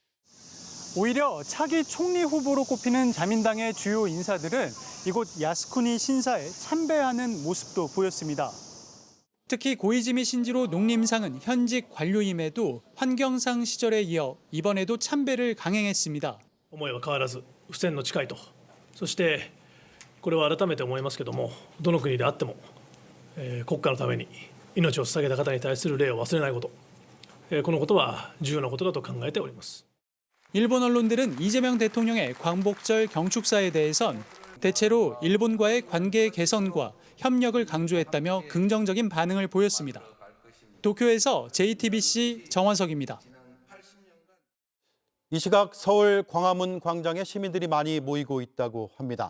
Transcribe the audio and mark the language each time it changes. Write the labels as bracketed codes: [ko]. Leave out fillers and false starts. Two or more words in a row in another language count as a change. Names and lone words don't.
[ko] 오히려 차기 총리 후보로 꼽히는 자민당의 주요 인사들은 이곳 야스쿠니 신사에 참배하는 모습도 보였습니다. 특히 고이즈미 신지로 농림상은 현직 관료임에도 환경상 시절에 이어 이번에도 참배를 강행했습니다. [ja] 思いは変わらず不戦の誓いと、そしてこれは改めて思いますけども、どの国であっても、国家のために命を捧げた方に対する礼を忘れないこと、このことは重要なことだと考えております。 [ko] 일본 언론들은 이재명 대통령의 광복절 경축사에 대해선 대체로 일본과의 관계 개선과 협력을 강조했다며 긍정적인 반응을 보였습니다. 도쿄에서 JTBC 정원석입니다. 이 시각 서울 광화문 광장에 시민들이 많이 모이고 있다고 합니다.